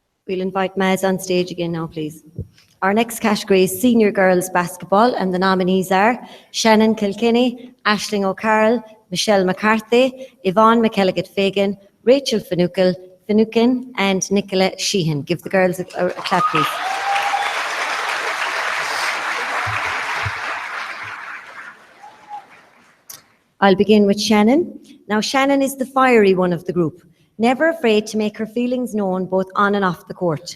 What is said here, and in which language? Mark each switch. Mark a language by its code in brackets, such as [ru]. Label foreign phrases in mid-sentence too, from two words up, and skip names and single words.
[en] We'll invite Maz on stage again now, please. Our next category is Senior Girls Basketball, and the nominees are Shannon Kilkenny, Aisling O'Carroll, Michelle McCarthy, Yvonne McElligott-Fagan, Rachel Finucane, and Nicola Sheehan. Give the girls a clap, please. I'll begin with Shannon. Now, Shannon is the fiery one of the group, never afraid to make her feelings known both on and off the court.